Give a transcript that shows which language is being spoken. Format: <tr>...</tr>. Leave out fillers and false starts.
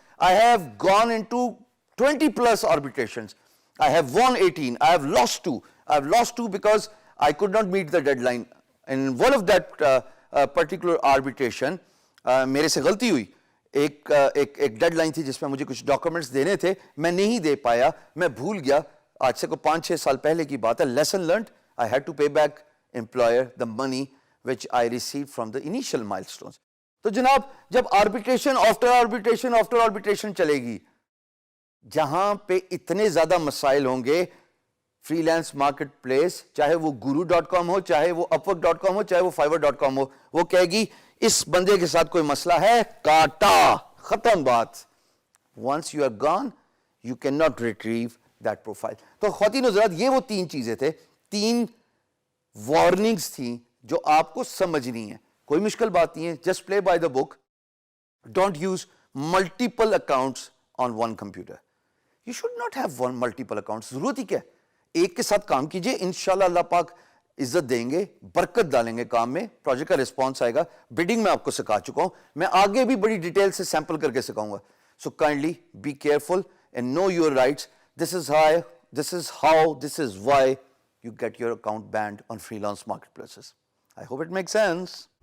<en>I have gone into 20 plus arbitrations. I have won 18. I have lost 2. I have lost 2 because I could not meet the deadline. In one of that particular arbitration,</en> <ur>میرے سے غلطی ہوئی. ایک dead line تھی جس میں مجھے کچھ ڈاکومنٹس دینے تھے, میں نہیں دے پایا, میں بھول گیا. آج سے کو 5-6 سال پہلے کی بات ہے.</ur> <en>Lesson learned. I had to pay back employer the money which I received from the initial milestones.</en> <ur>تو جناب جب آربیٹریشن آفٹر آربیٹریشن چلے گی, جہاں پہ اتنے زیادہ مسائل ہوں گے, فری لانس مارکیٹ پلیس, چاہے وہ guru.com ہو, چاہے وہ upwork.com ہو, چاہے وہ fiverr.com ہو, وہ کہے گی اس بندے کے ساتھ کوئی مسئلہ ہے, کاٹا, ختم بات.</ur> <en>Once you are gone, you cannot retrieve that profile.</en> <ur>تو خواتین و حضرات, یہ وہ 3 چیزیں تھے, 3 وارننگز تھیں جو آپ کو سمجھنی ہے. کوئی مشکل بات نہیں ہے,</ur> <en>Just play by the book. Don't use multiple accounts on one computer. You should not have one multiple accounts.</en> <ur>ضرورت ہی کیا ہے, ایک کے ساتھ کام کیجئے, انشاءاللہ اللہ پاک عزت دیں گے, برکت ڈالیں گے کام میں, پروجیکٹ کا رسپانس آئے گا. بڈنگ میں آپ کو سکھا چکا ہوں, میں آگے بھی بڑی ڈیٹیل سے سیمپل کر کے سکھاؤں گا.</ur> <en>So kindly be careful and know your rights. This is how, this is why you get your account banned on freelance marketplaces. I hope it makes sense.</en>